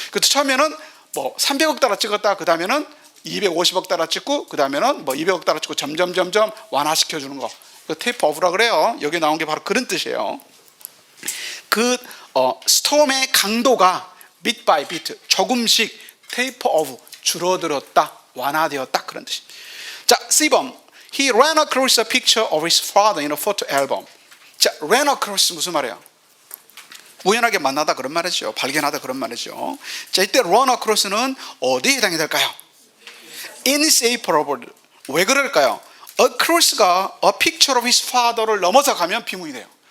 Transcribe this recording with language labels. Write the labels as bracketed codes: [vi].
[ko] 그래서 처음에는 뭐 300억 달러 찍었다. 그 다음에는 250억 달러 찍고 그 다음에는 뭐 200억 달러 찍고 점점 완화시켜 주는 거. 그 테이퍼 오브라 그래요. 여기 나온 게 바로 그런 뜻이에요. 그 스톰의 강도가 bit by bit 조금씩 테이퍼 오브 줄어들었다, 완화되었다 그런 뜻입니다. 자, C번 [en] He ran across a picture of his father in a photo album. [ko] 자, ran across 무슨 말이에요? 우연하게 만나다 그런 말이죠. 발견하다 그런 말이죠. 자, 이때 run across는 어디에 해당이 될까요? inseparable. 왜 그럴까요? across가 a picture of his father를 넘어서 가면 비문이 돼요.